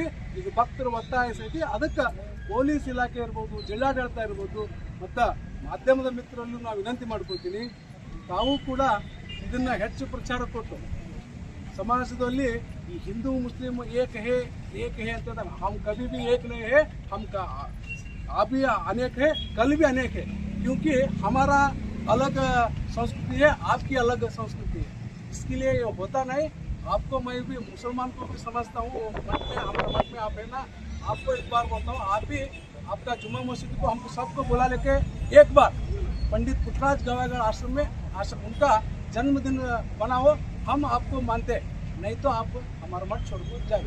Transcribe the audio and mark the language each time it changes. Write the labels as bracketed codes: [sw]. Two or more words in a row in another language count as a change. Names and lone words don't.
[kn] ಈಗ ಭಕ್ತರು ಒತ್ತಾಯ ಸಹಿತ ಅದಕ್ಕೆ ಪೊಲೀಸ್ ಇಲಾಖೆ ಇರ್ಬೋದು, ಜಿಲ್ಲಾಡಳಿತ ಇರ್ಬೋದು, ಮತ್ತು ಮಾಧ್ಯಮದ ಮಿತ್ರರಲ್ಲೂ ನಾವು ವಿನಂತಿ ಮಾಡ್ಕೊಳ್ತೀನಿ, ತಾವು ಕೂಡ ಇದನ್ನ ಹೆಚ್ಚು ಪ್ರಚಾರ ಕೊಟ್ಟು ಸಮಾಜದಲ್ಲಿ ಈ [hi] हिंदू मुस्लिम एक है [kn] ಅಂತ [hi] हम कभी भी एक नहीं है, हम आप भी अनेक है, कल भी अनेक है, क्योंकि हमारा अलग संस्कृति है, आपकी अलग संस्कृति है. इसके लिए ये होता नहीं. आपको मैं भी मुसलमान को भी समझता हूँ, मठ में हमारे मठ में आप है ना, आपको एक बार बोलता हूँ, आप भी आपका जुम्मा मस्जिद को हमको सबको बुला लेके एक बार पंडित पुटराज गवाईगढ़ आश्रम में उनका जन्मदिन बनाओ, हम आपको मानते, नहीं तो आप हमारा मठ छोड़ कर जाओ.